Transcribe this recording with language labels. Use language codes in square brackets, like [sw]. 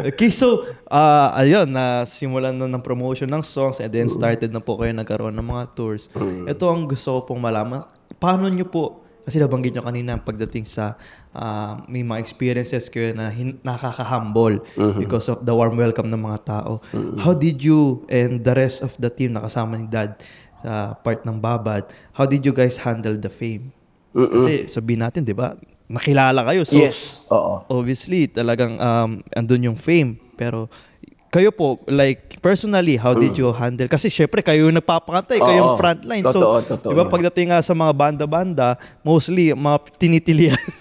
[tl] Okay, so, ayun, nasimulan na ng promotion ng songs and then started na po kayo nagkaroon ng mga tours. Ito ang gusto ko pong malaman. Paano nyo po, kasi nabanggit nyo kanina pagdating sa may mga experiences kayo na nakaka-humble because of the warm welcome ng mga tao. [en] How did you and the rest of the team [tl] na kasama ni Dad part ng Babad, [en] how did you guys handle the fame? [tl] Kasi sabihin natin, di ba, nakilala kayo. So, yes, oo. Obviously, talagang andun yung fame. Pero kayo po, like, personally, [en] how did you handle? [tl] Kasi syempre, kayo yung nagpapakantay, kayo yung frontline. Totoo. Di ba, pagdating nga sa mga banda-banda, mostly, mga tinitilian.